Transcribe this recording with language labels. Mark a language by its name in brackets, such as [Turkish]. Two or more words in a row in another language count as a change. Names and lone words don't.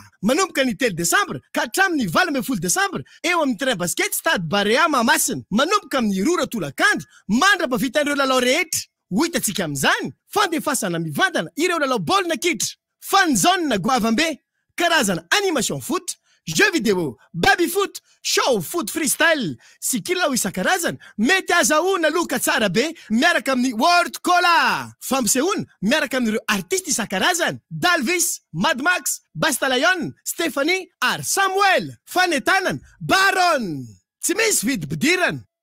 [Malagasy] Manomboka ny 3 Desambra ka hatramin'ny 12 Desambra eo amin'ny [French] terrain basket [Malagasy] Stade Barea Mahamasina. Manomboka amin'ny Rora Tolakandro mandra-pavitan'ireo lalao rehetra. Ho hitantsika amin'izany fandefasana mivantana ireo lalao baolina kitra, fanzone goavambe, karazana [French] animation foot, jeux vidéo, baby foot, show foot freestyle, [Malagasy] sy kilao isan-karazany mety azahoana loka tsara be miaraka amin'ny World Cola. Fampisehoana miaraka amin'ireo artistes isan-karazany Dalvis, Mad Max, Bastalayon, Stephanie ary Samuel. Fanetanana Baron. Tsy misy vidy bidirana.